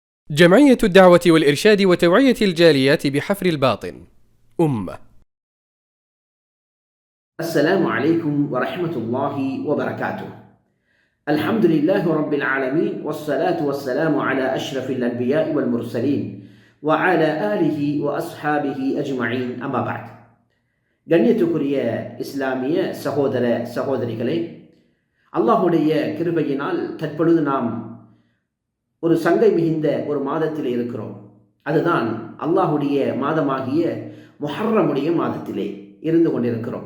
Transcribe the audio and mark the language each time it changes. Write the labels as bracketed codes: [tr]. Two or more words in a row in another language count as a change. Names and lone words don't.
[ar] جمعية الدعوة والإرشاد وتوعية الجاليات بحفر الباطن أمة. السلام عليكم ورحمة الله وبركاته. الحمد لله رب العالمين، والصلاة والسلام على أشرف الأنبياء والمرسلين وعلى آله وأصحابه أجمعين. أما بعد. [ta] கண்ணியத்துக்குரிய இஸ்லாமிய சகோதர சகோதரிகளே, அல்லாஹுடைய கிருபையினால் தற்பொழுது நாம் ஒரு சங்கை மிகுந்த ஒரு மாதத்திலே இருக்கிறோம். அதுதான் அல்லாஹுடைய மாதமாகிய முஹர்ரமுடைய மாதத்திலே இருந்து கொண்டிருக்கிறோம்.